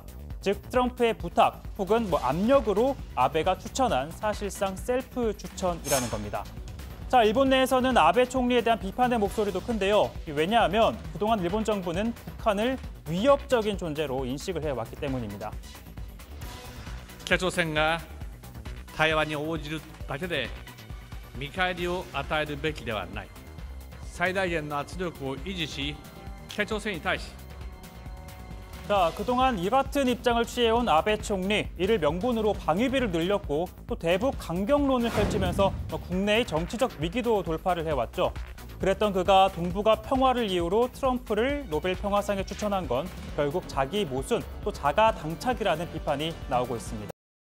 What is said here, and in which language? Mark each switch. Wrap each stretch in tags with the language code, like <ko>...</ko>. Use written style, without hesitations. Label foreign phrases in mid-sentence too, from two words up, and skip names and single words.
<ko>즉 트럼프의 부탁 혹은 압력으로 아베가 추천한 사실상 셀프 추천이라는 겁니다. 일본 내에서는 아베 총리에 대한 비판의 목소리도 큰데요. 왜냐하면 그동안 일본 정부는 북한을 위협적인 존재로 인식을 해왔기 때문입니다.</ko> <ja>北朝鮮が台湾に応じるだけで見返りを与えるべきではない。最大限の圧力を維持し、北朝鮮に対し</ja> <ko>자, 그동안 이 같은 입장을 취해온 아베 총리, 이를 명분으로 방위비를 늘렸고 또 대북 강경론을 펼치면서 국내의 정치적 위기도 돌파를 해왔죠. 그랬던 그가 동북아 평화를 이유로 트럼프를 노벨 평화상에 추천한 건 결국 자기 모순, 또 자가 당착이라는 비판이 나오고 있습니다.</ko>